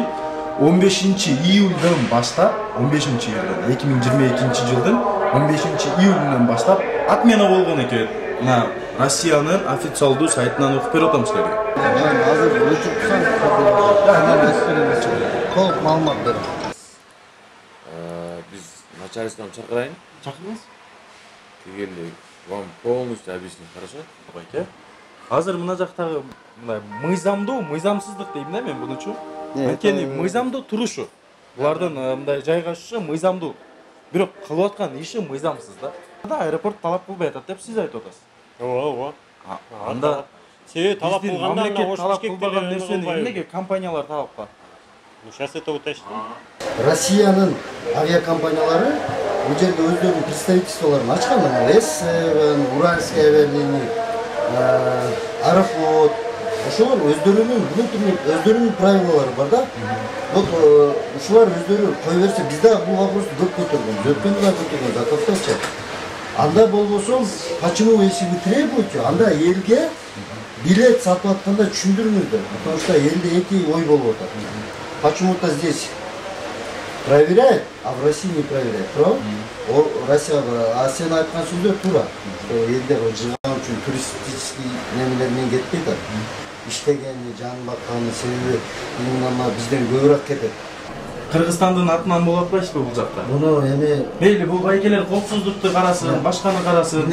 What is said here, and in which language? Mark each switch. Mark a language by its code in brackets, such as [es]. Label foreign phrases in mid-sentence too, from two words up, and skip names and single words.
[ky] 15-июлдан баштап, 15-июлдан 2022-жылдын 15-июлунан баштап отмена болгон экен. Мына Россиянын официалдуу сайтынан окуп берип атам силерге. Азыр өчүп толук маалымат берем. Начальством чакырайын. Чакырыңыз. Келгенде [ru] Вам полностью объяснить, хорошо? [ky] Байке. Азыр мына жактагы мындай мыйзамдуу, мыйзамсыздык дейм да мен бунучу. Анткени мыйзамдуу турушу. Булардын мындай жайгашышы мыйзамдуу. Бирок кылып аткан иши мыйзамсыз да. Аэропорт талап кылбай атат деп сиз айтып атасыз. Ооба. Анда себеби талап кылганда ана талап кылбаган нерсени эмнеге компаниялар талап кылат? [ru] Сейчас это уточним. [ky] Россиянын авиакомпаниялары бул жерде өздөрүнүн представительстволорун ачкан. С7, Уральская авиалиния, Аэрофлот. Ошолор өздөрүнүн өздөрүнүн правилалары бар да. Вот ушулар өздөрү кое берсе, биз да бул вопросту көп көтөргөнбүз. Өткөндө да көтөргөнбүз, атактачы. Анда болбосо, [ru] почему если вы требуете, [ky] анда элге билет сатып атканда түшүндүрүңүздөр. [ru] Потому что [ky] элде эки ой болуп атат. [ru] Почему-то здесь проверяет, а в России не проверяет. [ky] Правда? Россия, а сен айткан сөздөр туура. Элдер жыган үчүн туристический немелер менен кетпейт. Иштегени, жан бакканы себеби именно бизден көбүрөөк кетет. Кыргызстандын атынан болуп атпайсызбы бул жакта? Муну эми мейли бул байкелер коопсуздукту карасын, башканы карасын.